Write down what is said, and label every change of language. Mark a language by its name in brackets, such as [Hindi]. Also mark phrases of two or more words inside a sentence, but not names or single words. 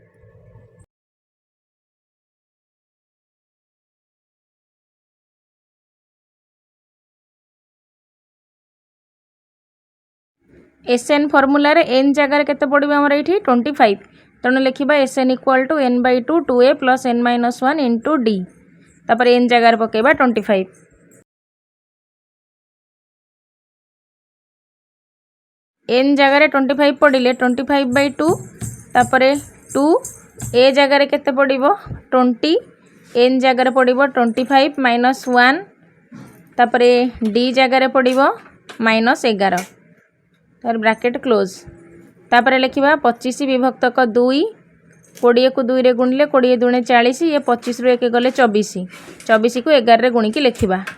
[Odia] ଏସଏନ ଫର୍ମୁଲା ରେ ଏନ ଜାଗାର କେତେ ପଡ଼ିବା ହମର ଏଠି 25 ତେଣୁ ଲେଖିବା [English] SN equal to [Odia] n by 2 2a [English] plus n-1 into d [Odia] ତାପର ଏନ ଜାଗାର ପକେବା 25 ଏନ ଜାଗାର 25 ପଡ଼ିଲେ 25 by 2 ତାପର 2 ଏ ଜାଗାର କେତେ ପଡ଼ିବ 20 ଏନ ଜାଗାର ପଡ଼ିବ 25 -1 ତାପର ଡି ଜାଗାର ପଡ଼ିବ -11 ତାର ବ୍ରାକେଟ କ୍ଲୋଜ ତାପର ଲେଖିବା 25 ବିଭକ୍ତକ 2 20 କୁ 2 ରେ ଗୁଣିଲେ 20 ଦୁଣେ 40 ଏ 25 ରୁ 1 ଗଲେ 24 24 କୁ 11 ରେ ଗୁଣି କି ଲେଖିବା